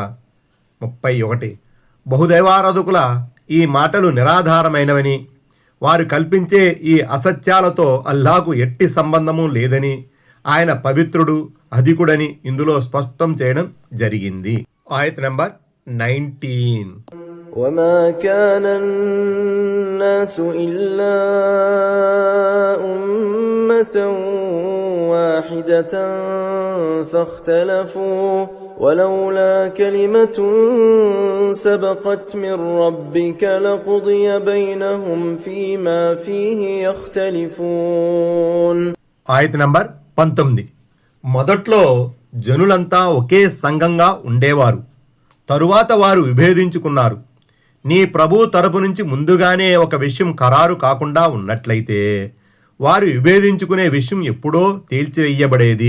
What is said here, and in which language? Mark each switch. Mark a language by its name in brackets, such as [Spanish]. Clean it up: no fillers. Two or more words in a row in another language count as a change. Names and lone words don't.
[Telugu] 31. బహుదైవారాధకుల ఈ మాటలు నిరాధారమైనవని, వారు కల్పించే ఈ అసత్యాలతో అల్లాహకు ఎట్టి సంబంధము లేదని, ఆయన పవిత్రుడు అధికుడని ఇందులో స్పష్టం చేయడం జరిగింది. ఆయత్ నంబర్ 19. [Arabic] وما كان الناس إلا أمة واحدة فاختلفوا ولولا كلمة سبقت من ربك لقضي بينهم فيما فيه يختلفون. [Telugu] ఆయత్ నంబర్ 19. మొదట్లో జనులంతా ఒకే సంఘంగా ఉండేవారు, తరువాత వారు విభేదించుకున్నారు. నీ ప్రభు తరపు నుంచి ముందుగానే ఒక విషయం ఖరారు కాకుండా ఉన్నట్లయితే వారు విభేదించుకునే విషయం ఎప్పుడో తేల్చివేయబడేది.